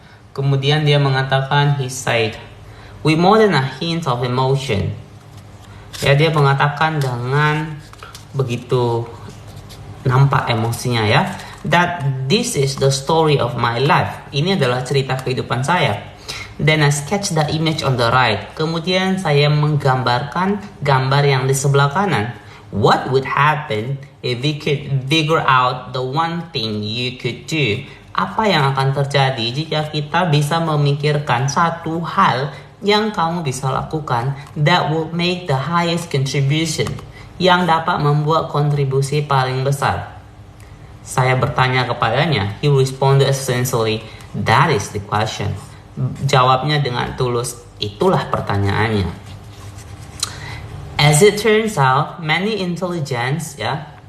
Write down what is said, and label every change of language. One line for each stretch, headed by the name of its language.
Indonesian: Kemudian dia mengatakan,
English: he said, with more than a hint of emotion.
Indonesian: Ya, dia mengatakan dengan begitu nampak emosinya ya.
English: That this is the story of my life.
Indonesian: Ini adalah cerita kehidupan saya.
English: Then I sketch the image on the right.
Indonesian: Kemudian saya menggambarkan gambar yang di sebelah kanan.
English: What would happen if we could figure out the one thing you could do?
Indonesian: Apa yang akan terjadi jika kita bisa memikirkan satu hal yang kamu bisa lakukan
English: that will make the highest contribution,
Indonesian: yang dapat membuat kontribusi paling besar. Saya bertanya kepadanya.
English: He responded essentially, that is the question.
Indonesian: Jawabnya dengan tulus, itulah pertanyaannya.
English: As it turns out, many intelligence ya.